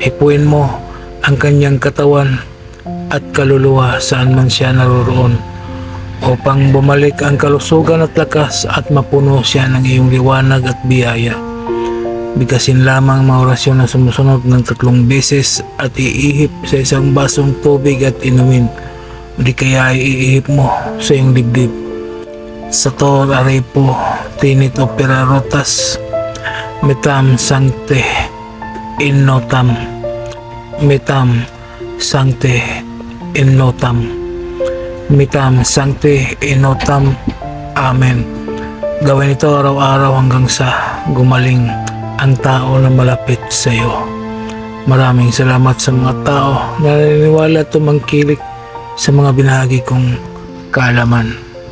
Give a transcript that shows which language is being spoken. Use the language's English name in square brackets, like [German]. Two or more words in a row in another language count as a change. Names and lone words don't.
[Filipino] Hipuin mo ang kanyang katawan at kaluluwa saan man siya naroroon, upang bumalik ang kalusugan at lakas at mapuno siya ng iyong liwanag at biyaya. Bigkasin lamang mga orasyon na sumusunod ng 3 beses at iihip sa isang basong tubig at inumin. Di kaya iihip mo sa iyong dibdib. [Latin] Sator arepo tinit opera rotas metam sancte innotam, metam sancte innotam, metam sancte innotam. Amen. [Filipino] Gawin ito araw-araw hanggang sa gumaling ang tao na malapit sa iyo. Maraming salamat sa mga tao na naniniwala at tumangkilik sa mga binahagi kong kaalaman.